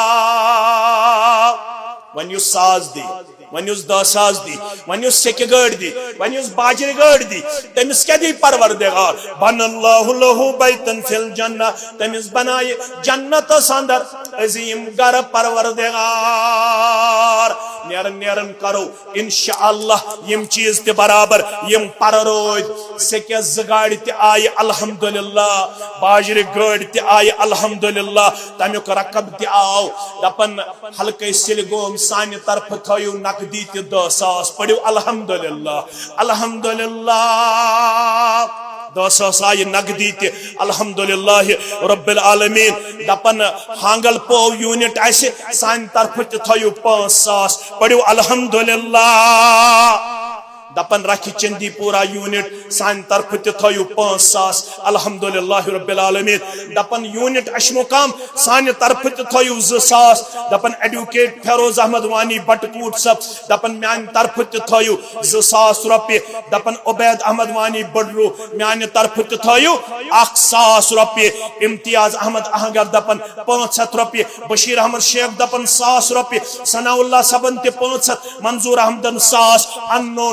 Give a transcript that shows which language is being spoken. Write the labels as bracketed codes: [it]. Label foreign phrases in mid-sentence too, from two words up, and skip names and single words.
[ks] وۄنۍ یُس ساز دی وۄنۍ یُس 10 ساز دی وۄنۍ یُس سیکہِ گٲڑۍ دی وۄنۍ یُس باجرِ گٲڑۍ دی تٔمِس کیٛاہ دی پروردگار [ar] بنى الله له بيتا في الجنة [ks] تٔمِس بنایہِ جنتس اندر عظیٖم گرٕ پروردگار نیرن نیرن کرو انشاءاللہ یم چیز تہِ برابر یم پر روٗدۍ سیکہِ 2 گاڑِ تہِ آیہِ الحمدللہ باجرِ گٲڑۍ تہِ آیہِ الحمدللہ تمیُک رقب تہِ آو دپن حلقے سِلہِ گوم سانہِ طرفہٕ تھٲیِو نقدی تہِ 10 ساس پٔرِو الحمدللہ الحمدللہ 10 ساس آیہِ نقدی تہِ [ar] الحمدللہ رب العالمین [ks] دپن ہانگل پو یونٹ آسہِ سانہِ طرفہٕ تہِ تھٲیِو 5 ساس پٔرِو الحمدللہ دپن رکھ چندی پورا یونٹ سان طرف تہِ تھٲیِو 5 ساس [ar] الحمدللہ رب العالمین [ks] دپن یونٹ اشمقام سان طرف تہِ تھٲیِو 2 ساس دپن ایڈوکیٹ فیروز احمد وانی بٹکوٹ صاحب دپن میانہِ طرفہٕ تہِ تھٲیِو 2 ساس رۄپیہِ دپن عبید احمد وانی بڈروٗ میانہِ طرفہٕ تہِ تھٲیِو 1 ساس رۄپیہِ امتیاز احمد اہنگر دپن 500 رۄپیہِ بشیر احمد شیخ دپن 100 رۄپیہِ ثناء اللہ صبن تہِ 500 منظور احمدن 100 انون 100